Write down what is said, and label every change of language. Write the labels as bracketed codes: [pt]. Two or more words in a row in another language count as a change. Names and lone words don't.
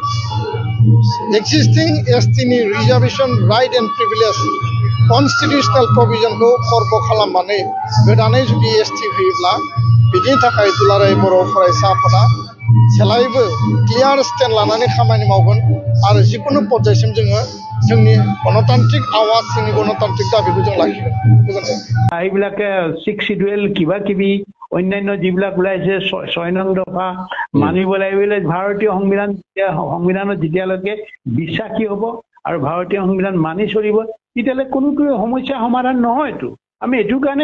[brx] एक्जिस्टिं एसटिनि [en] reservation right and privilege constitutional provision [brx] खर्ब खालामनानै गोदानै जुदि एसटि होयोब्ला बिनि थाखाय दुलाराय बर' फरायसा आफादा जेब्लायबो [en] clear stand [brx] लानानै खामानि मावगोन आरो जिकुनु पର୍ଯ୍यायसिम जोङो जोंनि गणतान्त्रिक आवाज जोंनि गणतान्त्रिक दाबिखौ जों लाखिगोन [as] এইবিলাকে 6 শিডিউল কিবা কিবি অন্যান্য যিবিলাক ওলাইছে 6 নং দফা মানিব লাগিব ভাৰতীয় সংবিধানত যেতিয়ালৈকে বিশ্বাসী হ'ব আৰু ভাৰতীয় সংবিধান মানি চলিব তেতিয়ালে কোনো সমস্যা সমাধান নহয়তো আমি এটো কাৰণে